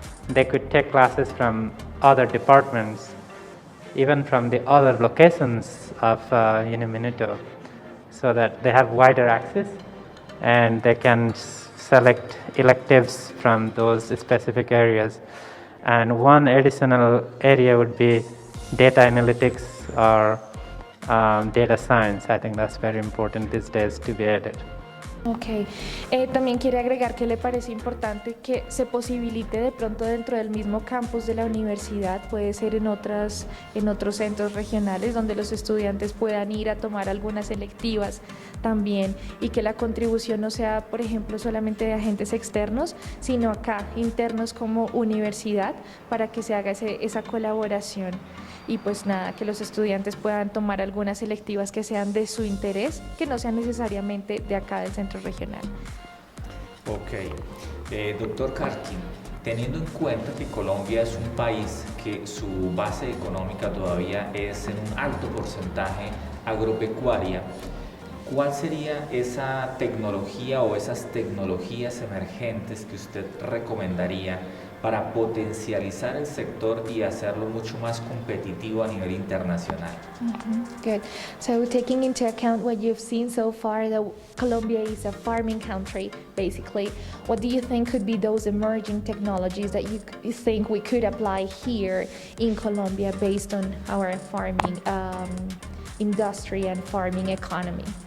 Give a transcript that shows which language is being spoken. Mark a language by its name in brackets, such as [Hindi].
[English] They could take classes from other departments, even from the other locations of Minuto, so that they have wider access and they can select electives from those specific areas. And one additional area would be data analytics or data science. I think that's very important these days to be added. [Spanish] Ok, también quiere agregar que le parece importante que se posibilite de pronto dentro del mismo campus de la universidad, puede ser en otros centros regionales donde los estudiantes puedan ir a tomar algunas selectivas también y que la contribución no sea, por ejemplo, solamente de agentes externos, sino acá, internos como universidad, para que se haga esa colaboración. Y pues nada, que los estudiantes puedan tomar algunas selectivas que sean de su interés, que no sean necesariamente de acá del centro regional. Ok, doctor Karkee, teniendo en cuenta que Colombia es un país que su base económica todavía es en un alto porcentaje agropecuaria, ¿cuál sería esa tecnología o esas tecnologías emergentes que usted recomendaría para potencializar el sector y hacerlo mucho más competitivo a nivel internacional? [English] Good. So taking into account what you've seen so far, that Colombia is a farming country, basically, what do you think could be those emerging technologies that you think we could apply here in Colombia based on our farming industry and farming economy?